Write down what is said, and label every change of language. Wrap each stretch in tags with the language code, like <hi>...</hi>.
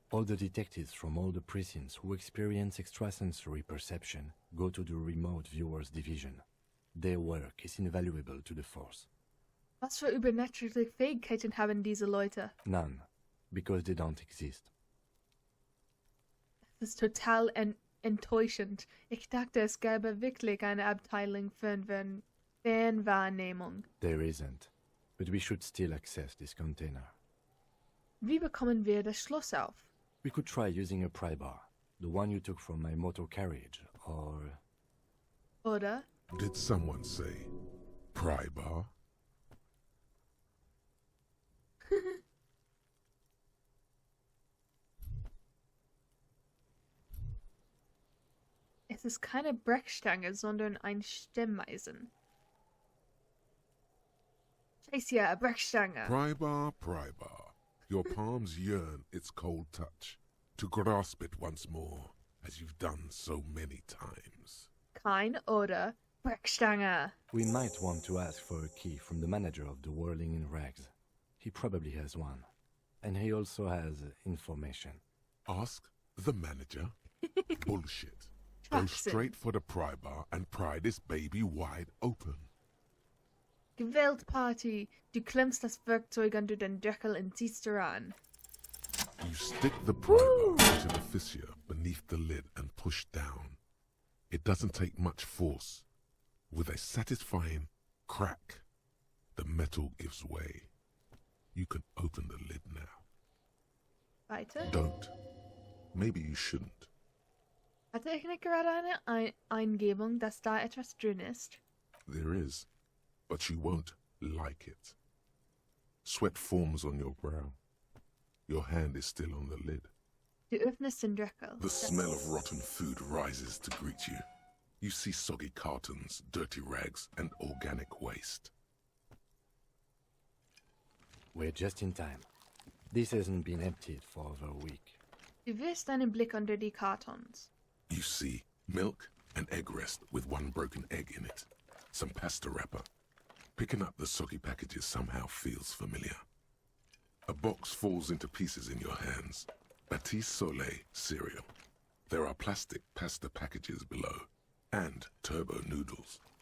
<en>All the detectives from all the precincts who experience extrasensory perception go to the remote viewers division. Their work is invaluable to the force.</en> <de>Was für übernatürliche Fähigkeiten haben diese Leute?</de> <en>None, because they don't exist.</en> <de>Das ist total enttäuschend. Ich dachte, es gäbe wirklich eine Abteilung für Fernwahrnehmung.</de> <en>There isn't, but we should still access this container.</en> <de>Wie bekommen wir das Schloss auf?</de> <en>We could try using a pry bar, the one you took from my motor carriage, or...</en> <de>Oder?</de> <en>Did someone say pry bar?</en> <de>Es ist keine Brechstange, sondern ein Stemmeisen. Scheiße, ja, Brechstange.</de> <en>Pry bar, pry bar. Your palms yearn its cold touch, to grasp it once more, as you've done so many times.</en> <de>Kein oder Brechstange.</de> <en>We might want to ask for a key from the manager of the Whirling in Rags. He probably has one. And he also has information. Ask the manager? Bullshit. Go</en> <de>Schwachsinn.</de> <en>straight for the pry bar and pry this baby wide open.</en> <de>Gewaltparty. Du klemmst das Werkzeug unter den Deckel und ziehst daran.</de> <en>You stick the pry bar into the fissure beneath the lid and push down. It doesn't take much force. With a satisfying crack, the metal gives way. You can open the lid now.</en> <de>Weiter?</de> <en>Don't. Maybe you shouldn't.</en> <de>Hatte ich nicht gerade eine Eingebung, dass da etwas drin ist?</de> <en>There is, but you won't like it. Sweat forms on your brow. Your hand is still on the lid.</en> <de>Du öffnest den Deckel.</de> <en>The smell of rotten food rises to greet you. You see soggy cartons, dirty rags, and organic waste. We're just in time. This hasn't been emptied for over a week.</en> <de>Du wirfst einen Blick unter die Kartons.</de> <en>You see milk, an egg rest with one broken egg in it, some pasta wrapper. Picking up the soggy packages somehow feels familiar. A box falls into pieces in your hands. Batiste Soleil cereal. There are plastic pasta packages below, and turbo noodles.</en>